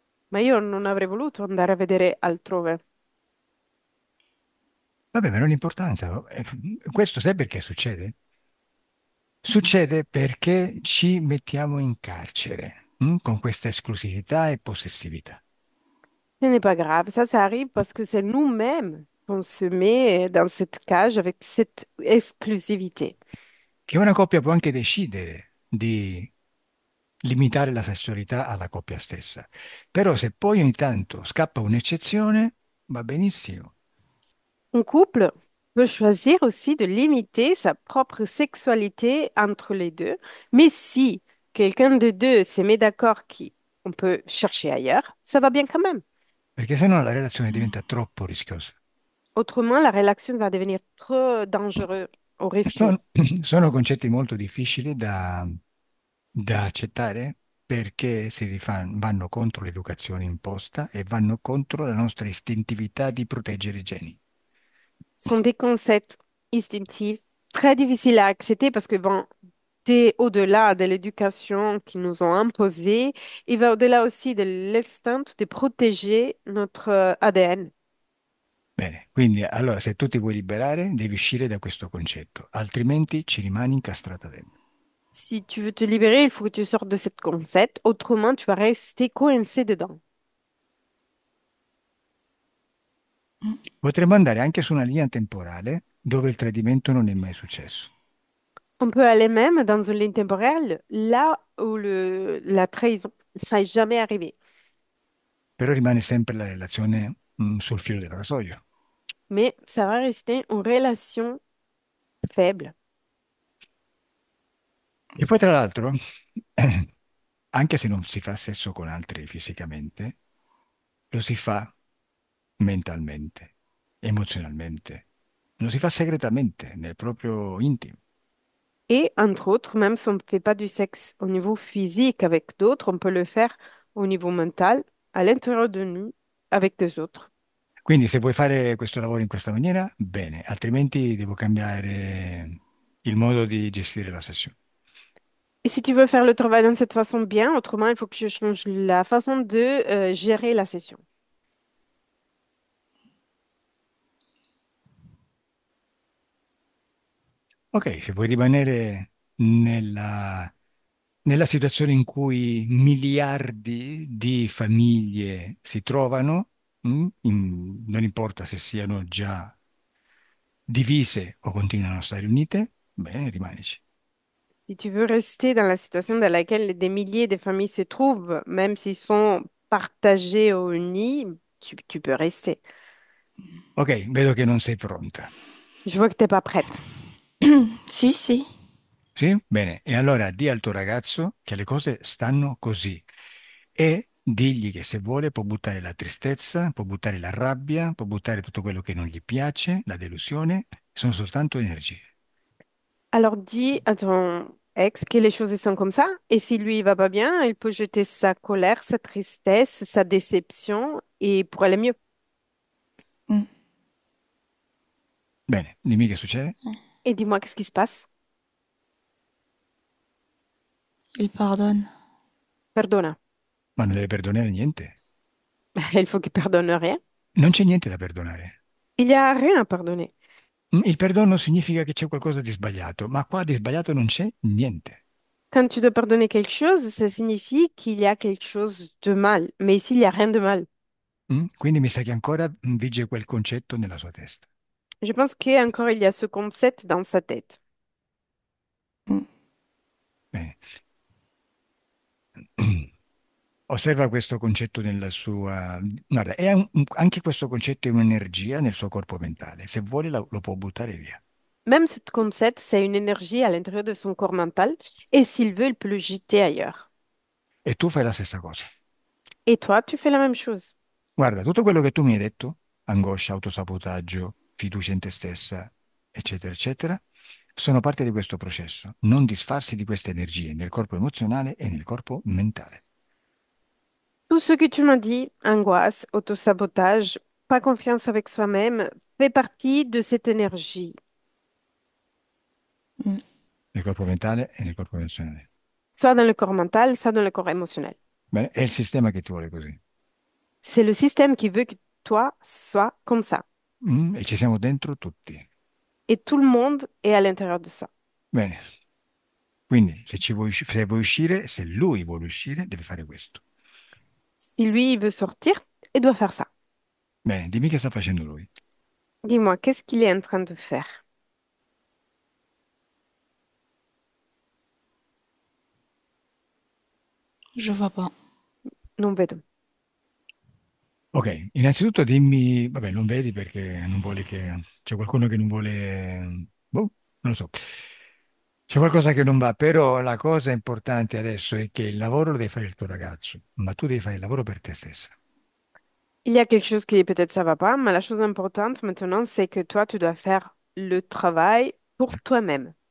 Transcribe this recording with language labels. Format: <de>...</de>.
<it>Ma io non avrei voluto andare a vedere altrove. Vabbè, ma non ha importanza. Questo sai perché succede? Succede perché ci mettiamo in carcere, con questa esclusività e possessività.</it> <fr>Ce n'est pas grave, ça arrive parce que c'est nous-mêmes qu'on se met dans cette cage avec cette exclusivité.</fr> <it>Che una coppia può anche decidere di limitare la sessualità alla coppia stessa. Però se poi ogni tanto scappa un'eccezione, va benissimo,</it> <fr>Un couple peut choisir aussi de limiter sa propre sexualité entre les deux, mais si quelqu'un de deux se met d'accord qu'on peut chercher ailleurs, ça va bien quand même.</fr> <it>perché sennò la relazione diventa troppo rischiosa.</it> <fr>Autrement, la relation va devenir trop dangereuse ou risqueuse.</fr> <it>Sono, sono concetti molto difficili da accettare perché vanno contro l'educazione imposta e vanno contro la nostra istintività di proteggere i geni.</it> <fr>Sont des concepts instinctifs très difficiles à accepter parce que vont au-delà de l'éducation qu'ils nous ont imposée, il va au-delà aussi de l'instinct de protéger notre ADN.</fr> <it>Bene, quindi allora se tu ti vuoi liberare, devi uscire da questo concetto, altrimenti ci rimani incastrata dentro.</it> <fr>Si tu veux te libérer, il faut que tu sortes de cette concept, autrement tu vas rester coincé dedans.</fr> <it>Potremmo andare anche su una linea temporale dove il tradimento non è mai successo,</it> <fr>On peut aller même dans une ligne temporelle là où la trahison, ça n'est jamais arrivé.</fr> <it>però rimane sempre la relazione, sul filo del rasoio.</it> <fr>Mais ça va rester une relation faible.</fr> <it>E poi tra l'altro, anche se non si fa sesso con altri fisicamente, lo si fa mentalmente, emozionalmente, lo si fa segretamente, nel proprio intimo.</it> <fr>Et entre autres, même si on ne fait pas du sexe au niveau physique avec d'autres, on peut le faire au niveau mental, à l'intérieur de nous, avec des autres.</fr> <it>Quindi se vuoi fare questo lavoro in questa maniera, bene, altrimenti devo cambiare il modo di gestire la sessione.</it> <fr>Et si tu veux faire le travail de cette façon bien, autrement, il faut que je change la façon de gérer la session.</fr> <it>Ok, se vuoi rimanere nella situazione in cui miliardi di famiglie si trovano, non importa se siano già divise o continuano a stare unite, bene, rimanici.</it> <fr>Si tu veux rester dans la situation dans laquelle des milliers de familles se trouvent, même s'ils sont partagés ou unis, tu peux rester.</fr> <it>Ok, vedo che non sei pronta.</it> <fr>Je vois que t'es pas prête.</fr> <it>Si, si. Sì? Bene, e allora di al tuo ragazzo che le cose stanno così e digli che se vuole può buttare la tristezza, può buttare la rabbia, può buttare tutto quello che non gli piace, la delusione, sono soltanto energie.</it> <fr>Alors dis à ton ex que les choses sont comme ça, et si lui il va pas bien, il peut jeter sa colère, sa tristesse, sa déception, et pour aller mieux. Mm.</fr> <it>Bene, dimmi che succede,</it> <fr>Et dis-moi, qu'est-ce qui se passe? Il pardonne.</fr> <it>Perdona. ma non deve perdonare niente.</it> <fr>Il faut qu'il pardonne rien.</fr> <it>Non c'è niente da perdonare.</it> <fr>Il n'y a rien à pardonner.</fr> <it>Il perdono significa che c'è qualcosa di sbagliato, ma qua di sbagliato non c'è niente.</it> <fr>Quand tu dois pardonner quelque chose, ça signifie qu'il y a quelque chose de mal. Mais ici, il n'y a rien de mal.</fr> <it>Quindi mi sa che ancora vige quel concetto nella sua testa.</it> <fr>Je pense qu'encore, il y a ce concept dans sa tête. Mm.</fr> <it>Bene. Osserva questo concetto nella sua... Guarda, anche questo concetto è un'energia nel suo corpo mentale. Se vuole lo può buttare via.</it> <fr>Même ce concept, c'est une énergie à l'intérieur de son corps mental. Et s'il veut, il peut le jeter ailleurs.</fr> <it>E tu fai la stessa cosa.</it> <fr>Et toi, tu fais la même chose.</fr> <it>Guarda, tutto quello che tu mi hai detto, angoscia, autosabotaggio, fiducia in te stessa, eccetera, eccetera, sono parte di questo processo. Non disfarsi di queste energie nel corpo emozionale e nel corpo mentale.</it> <fr>Tout ce que tu m'as dit, angoisse, autosabotage, pas confiance avec soi-même, fait partie de cette énergie. Mm.</fr> <it>Nel corpo mentale e nel corpo emozionale.</it> <fr>Soit dans le corps mental, soit dans le corps émotionnel.</fr> <it>Bene, è il sistema che ti vuole così.</it> <fr>C'est le système qui veut que toi sois comme ça.</fr> <it>E ci siamo dentro tutti.</it> <fr>Et tout le monde est à l'intérieur de ça.</fr> <it>Bene, quindi se vuoi uscire, se lui vuole uscire, deve fare questo.</it> <fr>Si lui, il veut sortir, il doit faire ça.</fr> <it>Bene, dimmi che sta facendo lui.</it> <fr>Dis-moi, qu'est-ce qu'il est en train de faire? Je vois pas.</fr> <it>Non vedo. Ok, innanzitutto dimmi, vabbè, non vedi perché non vuole che... C'è qualcuno che non vuole... Boh, non lo so. C'è qualcosa che non va, però la cosa importante adesso è che il lavoro lo deve fare il tuo ragazzo, ma tu devi fare il lavoro per te stessa.</it> <fr>Il y a quelque chose qui peut-être ça va pas, mais la chose importante maintenant, c'est que toi, tu dois faire le travail pour toi-même.</fr>